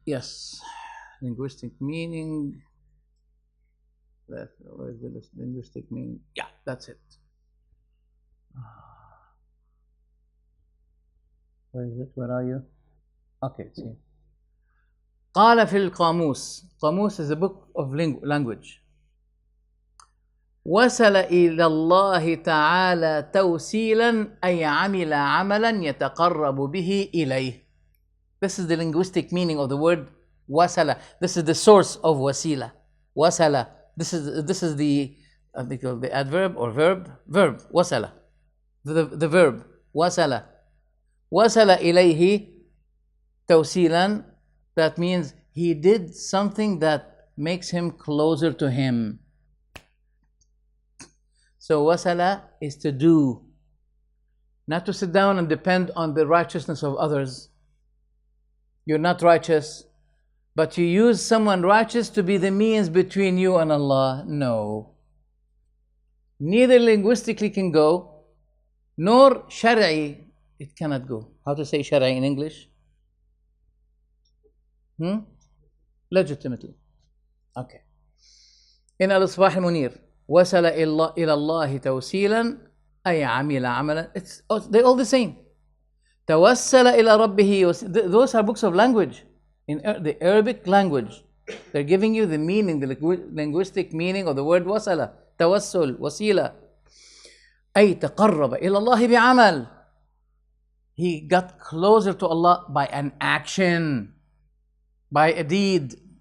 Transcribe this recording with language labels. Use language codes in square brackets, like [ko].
[en] Yes, linguistic meaning. Where is the linguistic meaning? Yeah, that's it. Where is it? Where are you? Okay, see. [ar] قال في القاموس. [en] قاموس is a book of language. [ar] وصل إلى الله تعالى توسيلا أي عمل عملا يتقرب به إليه. [en] This is the linguistic meaning of the word wasala. This is the source of wasila. Wasala. This is the adverb or verb. Verb. Wasala. The verb. Wasala. [ar] Wasala إليه توسيلا. [en] That means he did something that makes him closer to Him. So wasala is to do, not to sit down and depend on the righteousness of others. You're not righteous, but you use someone righteous to be the means between you and Allah. No. Neither linguistically can go, nor shari'i, it cannot go. How to say shari'i in English? Legitimately. Okay. [ar] In Al-Isbah al-Munir, وصل إلى الله توسيلا أي عمل عملا. [en] They're all the same. [ar] توسل إلى ربه. [en] Those are books of language. In the Arabic language, they're giving you the meaning, the linguistic meaning of the word wasala. [ar] Tawassul, Waseela. أي تقرب إلى الله بعمل. [en] He got closer to Allah by an action, by a deed.